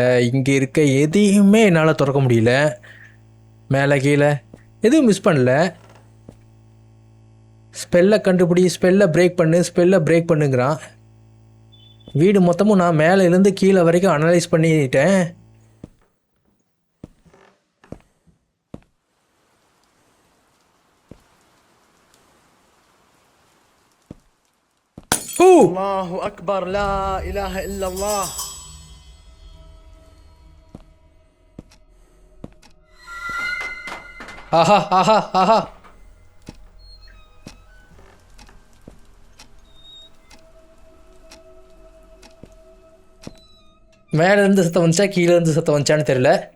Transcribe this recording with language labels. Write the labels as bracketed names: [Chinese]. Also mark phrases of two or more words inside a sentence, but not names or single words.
[Tamil] இங்கே இருக்க எதையுமே என்னால் திறக்க முடியல. மேலே கீழே எதுவும் மிஸ் பண்ணல. ஸ்பெல்லை கண்டுபிடி, ஸ்பெல்லை பிரேக் பண்ணுங்கிறான். வீடு மொத்தமும் நான் மேலேருந்து கீழே வரைக்கும் அனலைஸ் பண்ணிட்டேன். [Arabic] الله أكبر لا إله إلا الله. [Tamil] ஆஹா. மேலே இருந்து சத்தம் வந்துச்சா கீழே இருந்து சத்தம் வந்துச்சான்னு தெரியல.